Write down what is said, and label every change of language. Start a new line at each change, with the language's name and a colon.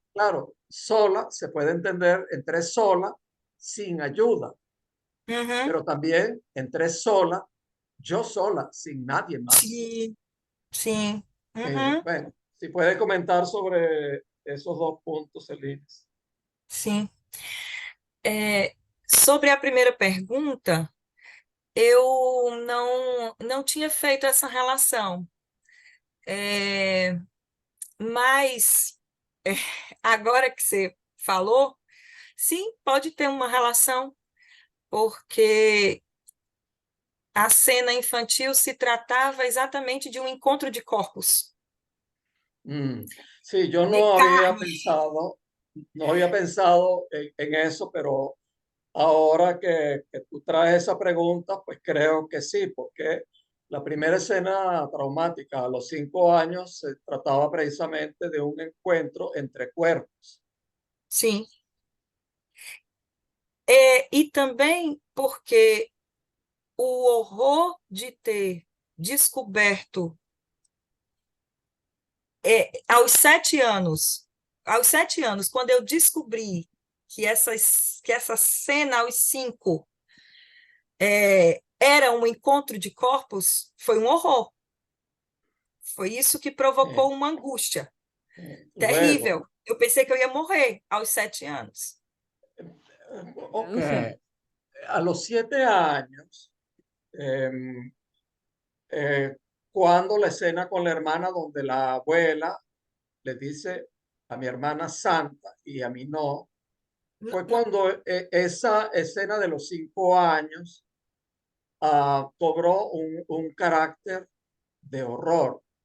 Spanish: Claro, sola se puede entender, entré sola sin ayuda, uhum. pero también entré sola, yo sola, sin nadie más.
Portuguese: Sim, sim. Uhum,
Spanish: Bueno, si puede comentar sobre esos dos puntos, Celines.
Portuguese: sim. Sobre a primeira pergunta, eu não tinha feito essa relação. Mas agora que você falou, sim, pode ter uma relação, porque a cena infantil se tratava exatamente de um encontro de corpos,
Spanish: Sí, yo
Portuguese: de carne.
Spanish: no había pensado en eso, pero ahora que tú traes esa pregunta, pues creo que sí, porque la primera escena traumática a los 5 años se trataba precisamente de un encuentro entre cuerpos.
Portuguese: Sim. E também porque o horror de ter descoberto aos 7 anos, quando eu descobri que essa cena aos 5 era um encontro de corpos, foi um horror. Foi isso que provocou uma angústia
Spanish: Luego,
Portuguese: terrível. Eu pensei que eu ia morrer aos 7 anos. ok,
Spanish: Traduce. a los 7 años, eh, cuando la escena con la hermana donde la abuela le dice a mi hermana Santa y a mí no, fue cuando esa escena de los 5 años cobró un carácter de horror.